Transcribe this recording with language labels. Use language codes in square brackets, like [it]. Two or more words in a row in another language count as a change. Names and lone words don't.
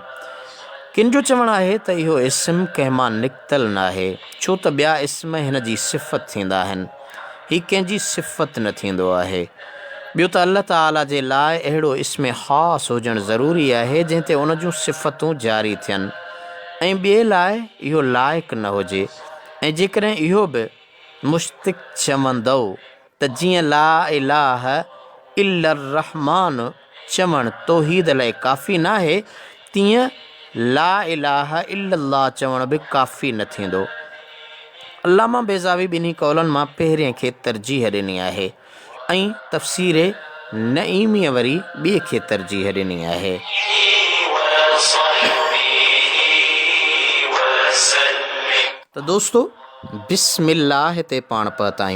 [sd] किन जो चवणु आहे त इहो इस्म कंहिं मां निकितल न आहे, छो त ॿिया इस्म हिन जी सिफ़त थींदा आहिनि, हीउ कंहिंजी सिफ़त न थींदो आहे। ॿियो त अल्लाह ताला जे लाइ अहिड़ो इस्म ख़ासि हुजणु ज़रूरी आहे जंहिं ते उन जूं सिफ़तूं जारी थियनि ऐं ॿिए लाइ इहो लाइक़ु न हुजे। ऐं जेकॾहिं इहो बि मुश्तिक चवंदो त जीअं [ar] لا إله إلا الرحمن [sd] चवणु तौहीद लाइ काफ़ी न आहे, तीअं [ar] لا إله إلا الله [sd] चवणु बि काफ़ी न थींदो। अल्लामा बेज़ावी ॿिन्ही कौलनि मां पहिरें खे तरजीह ॾिनी आहे ऐं तफ़सीर नईमीअ वरी ॿिए खे तरजीह ॾिनी आहे। त दोस्तो, बिस्मिल्लाह ते पाण पहुता आहियूं।